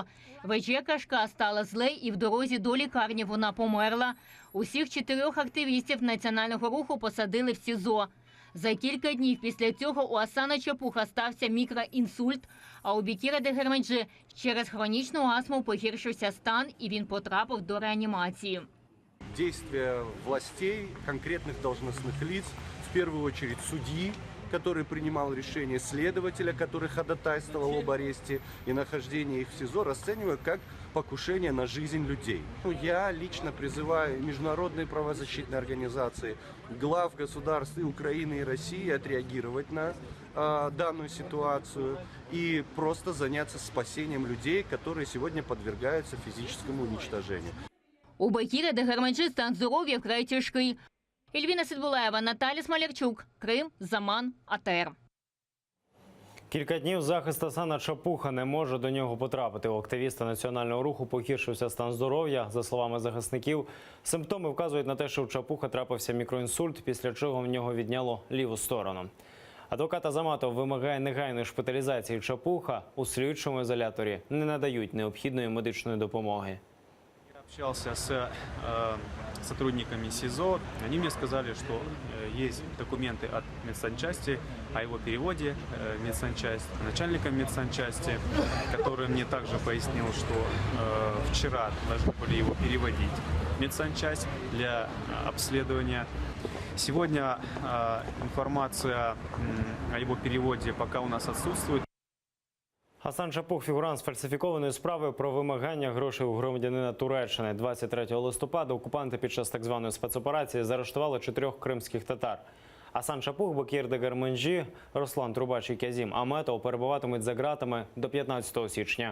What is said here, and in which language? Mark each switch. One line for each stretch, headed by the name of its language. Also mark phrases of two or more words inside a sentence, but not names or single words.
Ukrainian: ВЧ Кашка стала зле і в дорозі до лікарні вона померла. Усіх 4 активістів національного руху посадили в СІЗО. За кілька днів після цього у Асана Чапуха стався мікроінсульт, а у Бекіра Дегерменджі через хронічну астму погіршився стан і він потрапив до реанімації.
Russian: Действия властей, конкретных должностных лиц, в первую очередь судьи, который принимал решение, следователя, который ходатайствовал об аресте и нахождении их в СИЗО, расцениваю как покушение на жизнь людей. Я лично призываю международные правозащитные организации, глав государств и Украины и России отреагировать на данную ситуацию и просто заняться спасением людей, которые сегодня подвергаются физическому уничтожению.
Ukrainian: У Бекіра Дегерменджі стан здоров'я вкрай тяжкий. Ільвіна Сидбулаєва, Наталя Смолярчук, Крим, Заман, АТР. Кілька днів захист Асана Чапуха не може до нього потрапити. У активіста національного руху погіршився стан здоров'я. За словами захисників, симптоми вказують на те, що у Чапуха трапився мікроінсульт, після чого в нього відняло ліву сторону. Адвокат Азаматов вимагає негайної шпиталізації Чапуха. У слідчому ізоляторі не надають необхідної медичної допомоги.
Russian: Общался с сотрудниками СИЗО. Они мне сказали, что есть документы от медсанчасти о его переводе в медсанчасть начальником медсанчасти, который мне также пояснил, что вчера должны были его переводить в медсанчасть для обследования. Сегодня информация о его переводе пока у нас отсутствует.
Ukrainian: Асан Чапух – фігурант з фальсифікованою справою про вимагання грошей у громадянина Туреччини. 23 листопада окупанти під час так званої спецоперації заарештували 4 кримських татар. Асан Чапух, Бакір Дегарменджі, Руслан Трубач і Кязім Аметов перебуватимуть за ґратами до 15 січня.